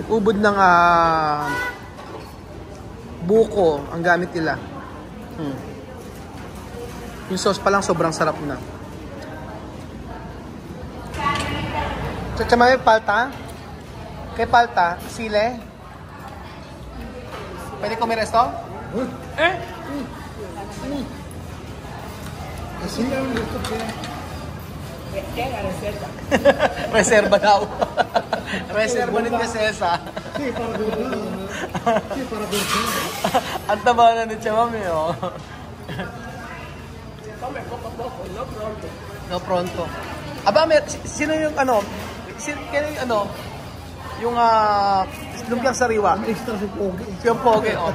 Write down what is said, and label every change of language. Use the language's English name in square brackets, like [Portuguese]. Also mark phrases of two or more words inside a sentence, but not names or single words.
[Filipino] Ubod ng buko ang gamit nila. Yung sauce pa lang sobrang sarap na. Chachamay, palta? Kay palta? Sile? Pwede [Spanish] comer esto? Así le han visto que... [Filipino] Reserva daw. Reserva ni Tia Cesa. [Spanish] Sí, para guardar. Sí, para guardar. [Filipino] Ang taba na ni Chamami, oh. [Spanish] No pronto. [Filipino] Aba, sino yung yung lumpiang sariwa? Extra si Pogi. Yung pogi, oh.